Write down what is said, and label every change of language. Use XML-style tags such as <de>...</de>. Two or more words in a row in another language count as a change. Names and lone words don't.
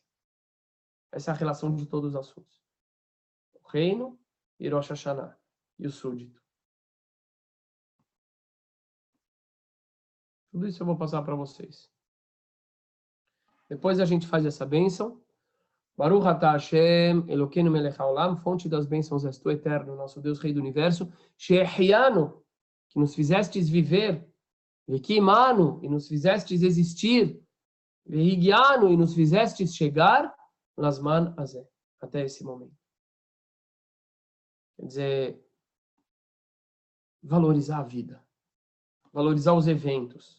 <pt>Essa é a relação de todos os assuntos. O reino e Rosh Hashanah, e o súdito. Tudo isso eu vou passar para vocês. Depois a gente faz essa bênção.</pt> <he>ברוך אתה השם, אלוהינו מלך העולם,</he> <pt>fonte das bênçãos és tu, eterno, nosso Deus, Rei do Universo, She'ehianu, que nos fizestes viver, Vekimanu, e nos fizestes existir, Vehigianu, e nos fizestes chegar,</pt> <he>לזמן הזה,</he> <pt>até esse momento. Quer dizer, valorizar a vida, valorizar os eventos.</pt>